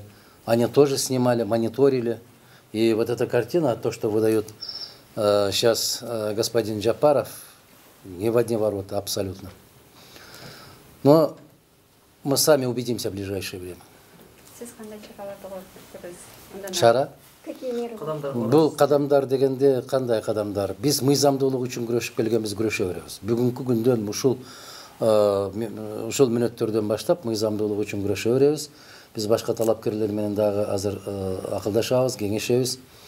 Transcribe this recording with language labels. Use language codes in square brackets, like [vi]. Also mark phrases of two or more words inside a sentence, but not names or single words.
[ru] Они тоже снимали, мониторили. И вот эта картина, то, что выдает сейчас господин Джапаров, не в одни ворота абсолютно. Но мы сами убедимся в ближайшее время. Шара? Какие меры? [ky] Бул кадамдар дегенде кандай кадамдар? Биз мыйзамдуулук үчүн күрөшүп келгенбиз, күрөшө беребиз. Бүгүнкү күндөн ушул мүнөттөрдөн баштап мыйзамдуулук үчүн күрөшө беребиз. Биз башка талапкерлер менен дагы азыр акылдашабыз, кеңешебиз.